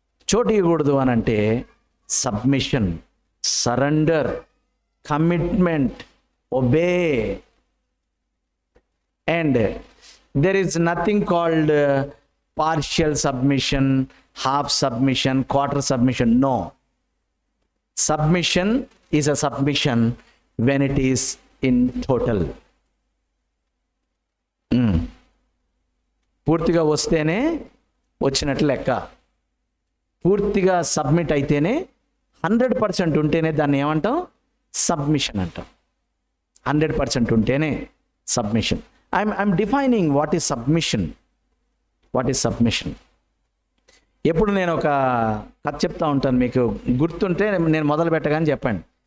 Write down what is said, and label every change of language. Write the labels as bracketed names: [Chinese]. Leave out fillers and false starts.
[Telugu] చోటు ఇవ్వకూడదు అని అంటే submission, surrender, commitment, obey. [English] And there is nothing called partial submission, half submission, quarter submission. No. Submission is a submission when it is in total. [Telugu] పూర్తిగా వస్తేనే వచ్చినట్లు లెక్క. పూర్తిగా సబ్మిట్ అయితేనే 100% ఉంటేనే దాన్ని ఏమంటాం? సబ్మిషన్ అంటాం. 100% ఉంటేనే submission. [English] I'm defining what is submission. What is submission? [Telugu] ఎప్పుడు నేను ఒక కథ చెప్తా ఉంటాను, మీకు గుర్తుంటే నేను మొదలు పెట్టగానే చెప్పండి.